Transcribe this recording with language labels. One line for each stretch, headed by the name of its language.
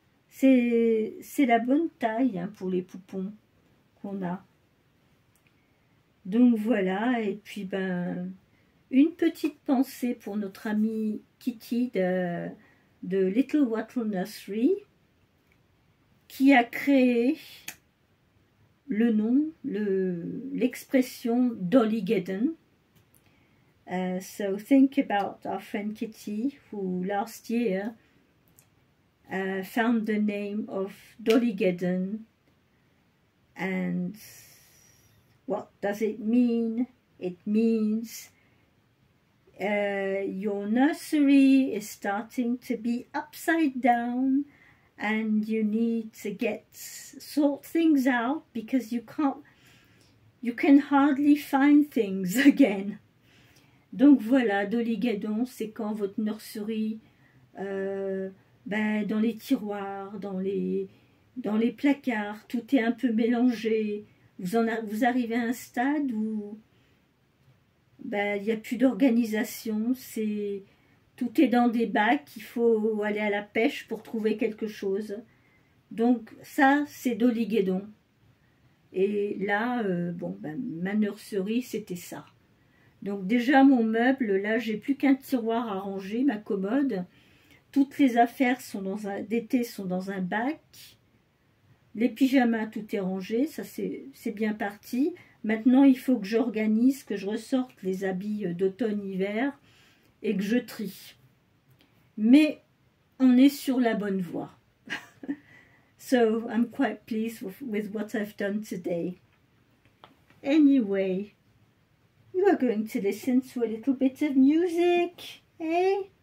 French: C'est la bonne taille hein, pour les poupons qu'on a. Donc voilà, et puis une petite pensée pour notre amie Kitty de Little Wattle Nursery qui a créé le nom, l'expression Dollygeddon.
English: So think about our friend Kitty who last year found the name of Dollygeddon. And what does it mean? It means your nursery is starting to be upside down and you need to sort things out because you can hardly find things again.
French: Donc voilà, Dollygeddon, c'est quand votre nurserie, dans les tiroirs, dans les placards, tout est un peu mélangé. vous arrivez à un stade où ben, il n'y a plus d'organisation, tout est dans des bacs, il faut aller à la pêche pour trouver quelque chose. Donc ça, c'est Dolly-Guédon. Et là, bon, ben, ma nurserie, c'était ça. Donc déjà, mon meuble, là, j'ai plus qu'un tiroir à ranger, ma commode. Toutes les affaires d'été sont dans un bac. Les pyjamas, tout est rangé, ça c'est bien parti. Maintenant, il faut que j'organise, que je ressorte les habits d'automne-hiver et que je trie. Mais on est sur la bonne voie.
English: So, I'm quite pleased with what I've done today. Anyway, you are going to listen to a little bit of music, eh?